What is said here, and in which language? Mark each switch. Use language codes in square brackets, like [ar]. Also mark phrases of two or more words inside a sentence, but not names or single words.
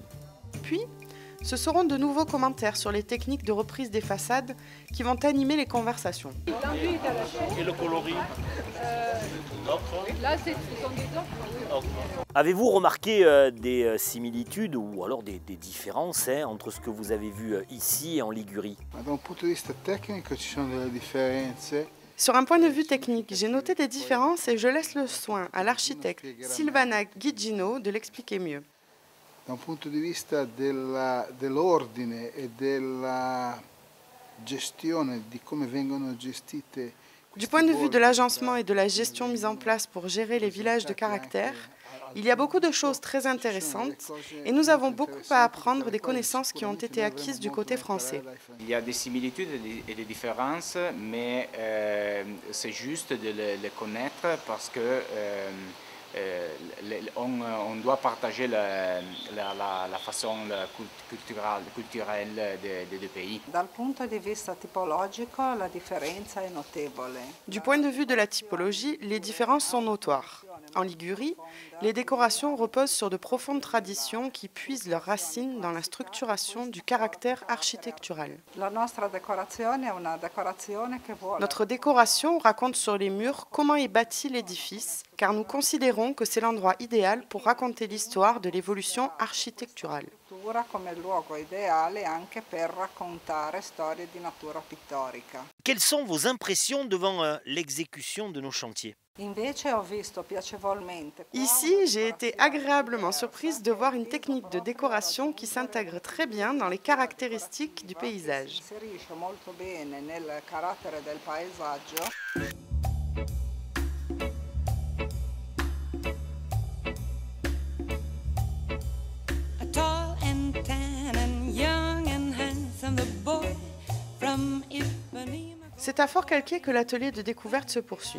[fr] Puis, ce seront de nouveaux commentaires sur les techniques de reprise des façades qui vont animer les conversations. Et le coloris Là, ce sont des ocres. Avez-vous remarqué des similitudes ou alors des différences entre ce que vous avez vu ici et en Ligurie? [it] Da un punto di vista tecnico ci sono delle differenze. [fr] Sur un point de vue technique, j'ai noté des différences et je laisse le soin à l'architecte Silvana Gigino de l'expliquer mieux. [it] Da un punto di vista dell'ordine e della gestione di come vengono gestite. [fr] Du point de vue de l'agencement et de la gestion mise en place pour gérer les villages de caractère, il y a beaucoup de choses très intéressantes et nous avons beaucoup à apprendre des connaissances qui ont été acquises du côté français. Il y a des similitudes et des différences, mais c'est juste de les connaître parce que on doit partager la façon culturelle des deux pays. [it] Dal punto di vista tipologico la differenza è notevole. [fr] Du point de vue de la typologie, les différences sont notoires. En Ligurie, les décorations reposent sur de profondes traditions qui puisent leurs racines dans la structuration du caractère architectural. [it] La nostra decorazione è una decorazione che vuole. [fr] Notre décoration raconte sur les murs comment est bâti l'édifice, car nous considérons que c'est l'endroit idéal pour raconter l'histoire de l'évolution architecturale. [it] Come luogo ideale anche per raccontare storie di natura pittorica. [fr] Quelles sont vos impressions devant l'exécution de nos chantiers? [it] Invece ho visto piacevolmente. [fr] Ici, j'ai été agréablement surprise de voir une technique de décoration qui s'intègre très bien dans les caractéristiques du paysage. [it] Inserisce molto bene nel carattere del paesaggio. [fr] C'est à Fort-Calquier que l'atelier de découverte se poursuit.